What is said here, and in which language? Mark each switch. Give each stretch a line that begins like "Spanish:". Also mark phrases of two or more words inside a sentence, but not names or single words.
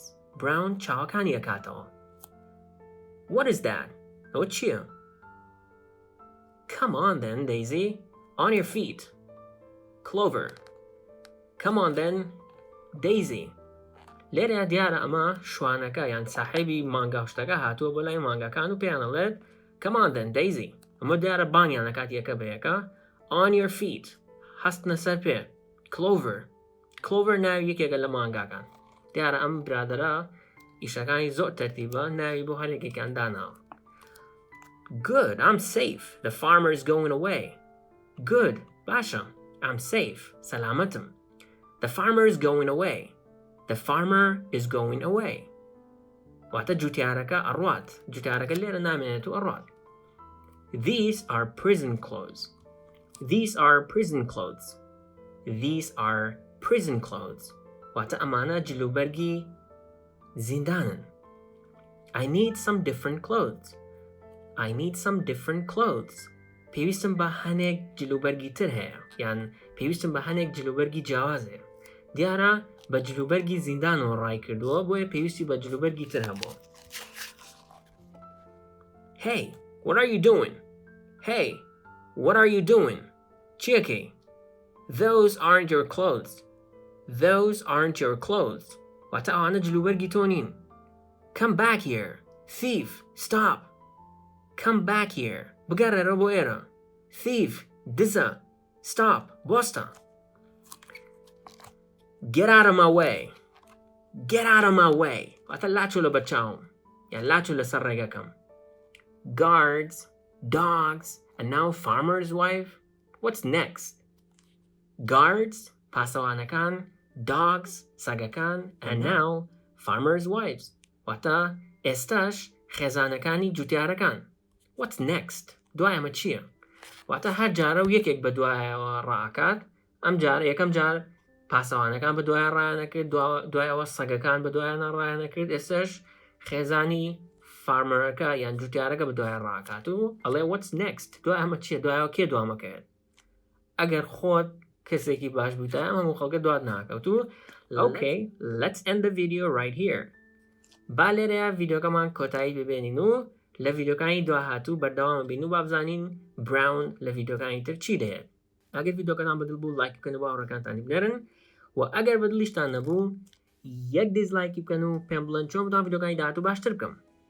Central Kurdish: Brown چاوەکانی ئەکاتەوە.
English: What is that?
Central Kurdish: ئەوە چییە؟
English: Come on then, Daisy. On your feet. Clover. Come on then, Daisy.
Central Kurdish: لێرە دیارە ئەمە شوانەکە یان ساحێبی مانگاوشتەکە هاتووە بۆ لای مانگەکان و پێیان ئەڵێت
English: Come on then, Daisy.
Central Kurdish: ئەمە دیارە بانیانەکات یەکە بە یەکە.
English: On your feet.
Central Kurdish: هەستنە سەر پێ. Clover. Clover ناوی یەکێکە لە مانگاکان. دیارە ئەم برادەرە ئیشەکانی زۆر تەرتیبە ناوی بۆ هەر یەکێکیان داناوە.
English: Good, I'm safe. The farmer is going away. Good, باشە. I'm safe. سەلامەتم. The farmer is going away. The farmer is going away.
Central Kurdish: واتە جوتیارەکە ئەڕوات. جوتیارەکە لێرە نامێنێت و ئەڕوات.
English: These are prison clothes. These are prison clothes. These are prison clothes.
Central Kurdish: واتە ئەمانە جلوبەرگی زیندانن.
English: I need some different clothes. I need some different clothes.
Central Kurdish: پێویستم بە هەنێک جلوبەرگی تر هەیە یان پێویستم بە هەنێک جلوبەرگی جیاواز هەیە. دیارە بە جلوبەرگی زیندانەوە ڕای کردووە بۆیە پێویستی بە جلوبەرگی تر هەبووە.
English: Hey, what are you doing? Hey, what are you doing? چیەکەی؟ Those aren't your clothes. Those aren't your clothes.
Central Kurdish: واتە ئەوانە جلوبەرگی تۆ نین.
English: Come back here. Thief, stop. Come back here.
Central Kurdish: بگەڕێرە بۆ ئێرە.
English: Thief, دزە. Stop, بۆستە. Get out of my way. Get out of my way.
Central Kurdish: واتە لاچۆ لە بەرچاوم یان لاچۆ لەسەر ڕێگەکەم.
English: Guards, dogs, and now farmer's wife. What's next? Guards, پاسەوانەکان, dogs, ساگەکان, and now farmer's wives.
Central Kurdish: واتە ئێستاش خێزانەکانی جوتیارەکان.
English: What's next?
Central Kurdish: دوایەمە چییە؟ واتە هەر جارە و یەکێک بە دوایەوە ڕائەکات. ئەم جارە یەکەم جار پاسەوانەکان بە دوای ڕایەنەکرد دوایەوە سەگەکان بە دوایانە ڕایەنەکرد ئێستاش خێزانی فارمەرەکە یان جوتیارەکە بە دوای ڕاکات و ئەڵێ
English: what's next؟
Central Kurdish: دوای ئەمە چییە؟ دوایەوە کێ دوامەکەوێت؟ ئەگەر خۆت کەسێکی باش بوویتە ئەمە خەڵکە دوات ناکەوت و
English: Okay, let's end the video right here.
Central Kurdish: با لێرەیە ڤیدیۆکەمان کۆتایی ببێنین و لە ڤیدیۆکانی داهاتوو بەردەوام بین و بابزانین براون لە ڤیدیۆکانی تر چی دەیەت. ئەگەر ڤیدیۆکەتان بەدڵ بوو لایک بکەن و هاوڕێکانتانی بنێرن و ئەگەر بەدڵیشتان نەبوو یەک دیزلایکی بکەن و پێم بڵێن چۆن بتوان ڤیدیۆکانی داهاتوو باشتر بکەم.